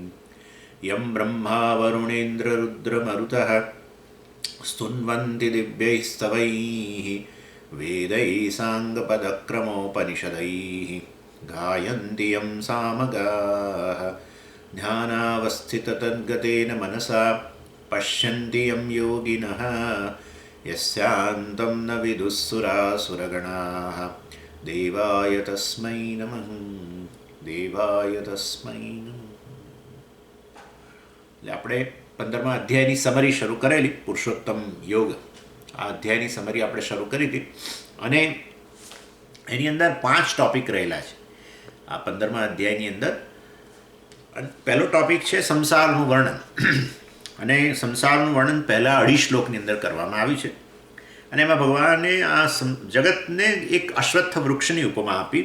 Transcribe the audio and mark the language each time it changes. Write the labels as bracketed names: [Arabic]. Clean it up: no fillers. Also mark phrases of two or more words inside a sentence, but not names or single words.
[Sanskrit] यं ब्रह्मा वरुणेन्द्ररुद्रमरुतः स्तुन्वन्ति दिव्यैस्तवैः वेदैः साङ्गपदक्रमोपनिषदैः गायन्ति यं सामगाः ध्यानावस्थिततद्गतेन मनसा पश्यन्ति यं योगिनः यस्यान्तं न विदुःसुरासुरगणाः देवाय तस्मै नमः देवाय तस्मै नमः। [Gujarati] એટલે આપણે 15મા અધ્યાયની સમરી શરૂ કરેલી પુરુષોત્તમ યોગ. આ અધ્યાયની સમરી આપણે શરૂ કરી હતી અને એની અંદર 5 ટોપિક રહેલા છે આ 15મા અધ્યાયની અંદર. પહેલો ટોપિક છે સંસારનું વર્ણન અને સંસારનું વર્ણન પહેલાં 2.5 શ્લોકની અંદર કરવામાં આવ્યું છે અને એમાં ભગવાને આ જગતને એક અશ્વત્થ વૃક્ષની ઉપમા આપી.